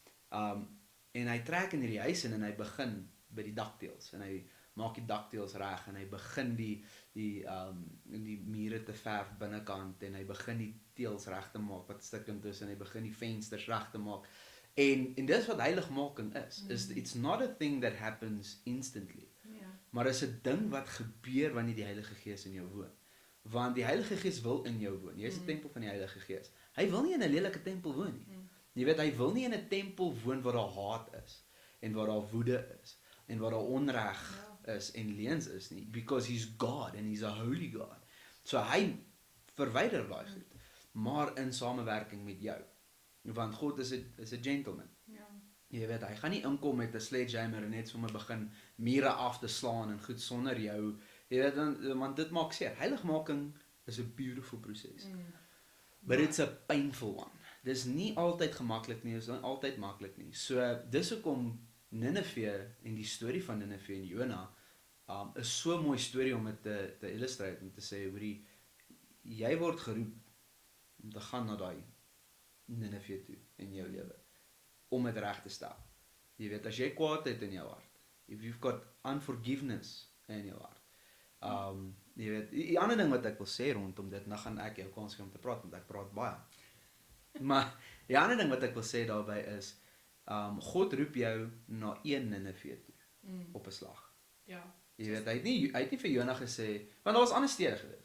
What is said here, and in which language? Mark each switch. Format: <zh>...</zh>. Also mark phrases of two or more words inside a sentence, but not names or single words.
<af>En hy trek in hierdie huis in en hy begin by die dakteels en hy maak die dakteels reg en hy begin die mure te verf binnekant en hy begin die teels reg te maak wat stikkend is en hy begin die vensters reg te maak. En dis wat heiligmaking is.</af> <en>It's not a thing that happens instantly.</en> <af>Maar is 'n ding wat gebeur wanneer die Heilige Gees in jou woon. Want die Heilige Gees wil in jou woon. Jy is 'n tempel van die Heilige Gees. Hy wil nie in 'n lelike tempel woon nie. Jy weet, hy wil nie in 'n tempel woon waar daar haat is en waar daar woede is en waar daar onreg is en leuns is nie,</af> <en>because he's God and he's a holy God.</en> <af>So hy verwyder daai goed, maar in samewerking met jou. Want God is 'n gentleman. Jy weet, hy gaan nie inkom met 'n sledgehammer en net sommer begin mure af te slaan en goed sonder jou. Jy weet, want dit maak seer. Heiligmaking is 'n beautiful proses.</af> <en>But it's a painful one.</en> <af>Dis nie altyd gemaklik nie, is nie altyd maklik nie. So dis hoekom Nineve en die storie van Nineve en Jona is so 'n mooi storie om dit te illustrate en te sê hoorie jy word geroep om te gaan na daai Nineve toe in jou lewe, om dit reg te stel. Jy weet, as jy kwaadheid in jou hart,</af> <en>if you've got unforgiveness</en> <af>in jou hart, jy weet, die ander ding wat ek wil sê rondom dit, nou gaan ek jou kans gee om te praat, want ek praat baie. Maar die ander ding wat ek wil sê daarby is, God roep jou na een Nineve toe, op 'n slag. Ja. Jy weet, hy het nie vir Jona gesê, want daar was ander stede gewees.</af>